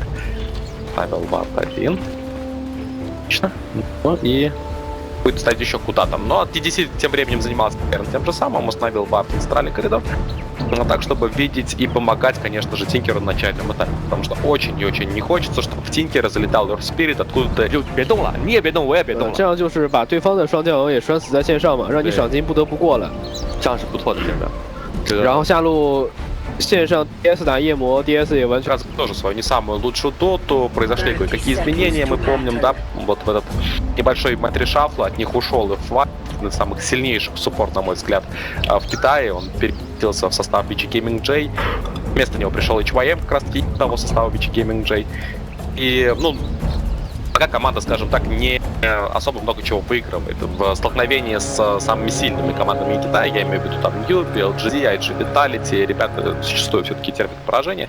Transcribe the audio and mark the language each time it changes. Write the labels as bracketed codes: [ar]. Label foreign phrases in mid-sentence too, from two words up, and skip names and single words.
[ru] Ставил вард 1. Отлично. Ну и будет ставить еще куда-то. Но TDC тем временем занимался тем же самым. Он установил вард в центральный коридор. Но так, чтобы видеть и помогать, конечно же, Тинкеру на начальном этапе. Потому что очень и очень не хочется, чтобы в Тинкера залетал [en] Your Spirit [ru] откуда-то. [zh] 别动了，你也别动，我也别动了。这样就是把对方的双将也拴死在线上嘛，让你赏金不得不过了。这样是不错的，真的。然后下路线上 DS 打夜魔 ，DS 也完全 [ru] тоже свою не самую лучшую доту, произошли кое-какие изменения, мы помним, да, вот в этот небольшой матрешафл, от них ушел F1, один из самых сильнейших суппорт, на мой взгляд, в Китае, он переместился в состав VG Gaming J, вместо него пришел HYM, как раз таки того состава VG Gaming J, и, ну, пока команда, скажем так, не особо много чего выигрывает в столкновении с самыми сильными командами Китая, я имею в виду там newbee, LGD, IG VITALITY, ребята зачастую все-таки терпят поражение.